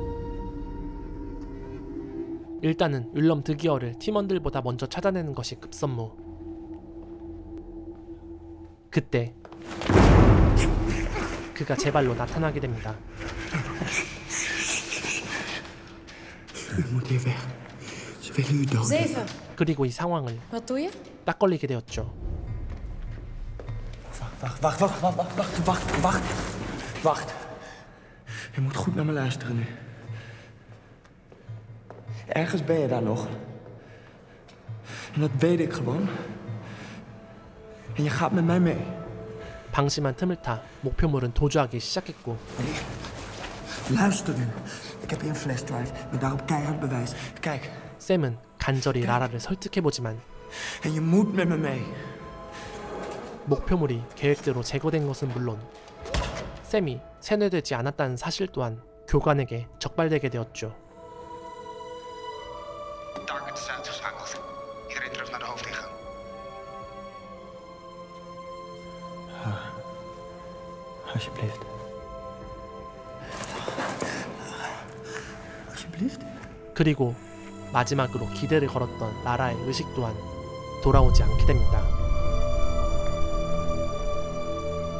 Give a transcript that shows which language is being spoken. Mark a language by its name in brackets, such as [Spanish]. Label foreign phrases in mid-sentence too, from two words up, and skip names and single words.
[Korean] 일단은 율럼 드기어를 팀원들보다 먼저 찾아내는 것이 급선무. 그때 그가 제 발로 나타나게 됩니다. [Dutch] U moet hier weg. Ze willen u doden. Zeven. [Korean] 그리고 이 상황을 [Dutch] Wat doe je? [Korean] 딱 걸리게 되었죠. [Dutch] Wacht. Je moet goed naar me luisteren nu. Ergens ben je daar nog. En dat weet ik gewoon. En je gaat met mij mee. [Korean] 방심한 틈을 타 목표물은 도주하기 시작했고 [Dutch] Luister nu. Ik heb hier een flashdrive met daarop keihard bewijs. Kijk. [Korean] 샘은 간절히 라라를 설득해보지만 [Dutch] En je moet met me mee. [Korean] 목표물이 계획대로 제거된 것은 물론 샘이 세뇌되지 않았다는 사실 또한 교관에게 적발되게 되었죠. [Dutch] Target is uitgeschakeld. Iedereen terug naar de hoofdingang. Alsjeblieft. Alsjeblieft. [Korean] 그리고 마지막으로 기대를 걸었던 라라의 의식 또한 돌아오지 않게 됩니다.